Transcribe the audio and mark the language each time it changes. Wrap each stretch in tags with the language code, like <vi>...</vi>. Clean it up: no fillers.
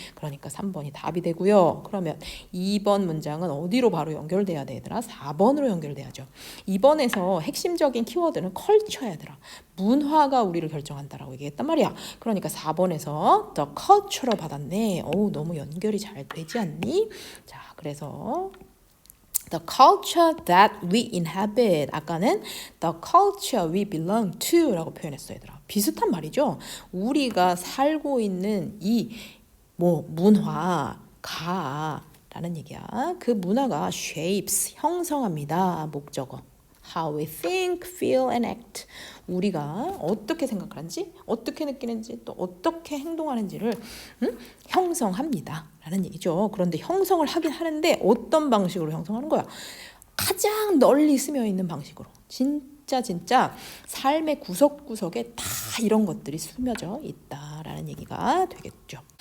<ko>그러니까 3번이 답이 되고요. 그러면 2번 문장은 어디로 바로 연결돼야 돼, 얘들아? 4번으로 연결돼야죠. 2번에서 핵심적인 키워드는 컬처야, 얘들아. 문화가 우리를 결정한다라고 얘기했단 말이야. 그러니까 4번에서 the culture 로 받았네. 어우, 너무 연결이 잘 되지 않니?</ko> <en>자, 그래서 the culture that we inhabit.</en> <ko>아까는 the culture we belong to 라고 표현했어요, 얘들아. 비슷한 말이죠. 우리가 살고 있는 이 문화가 라는 얘기야. 그 문화가 shapes, 형성합니다. 목적어.</ko> <en>How we think, feel, and act.</en> <ko>우리가 어떻게 생각하는지, 어떻게 느끼는지, 또 어떻게 행동하는지를 형성합니다. 라는 얘기죠. 그런데 형성을 하긴 하는데 어떤 방식으로 형성하는 거야? 가장 널리 스며 있는 방식으로. 진짜 삶의 구석구석에 다 이런 것들이 스며져 있다라는 얘기가 되겠죠.</ko>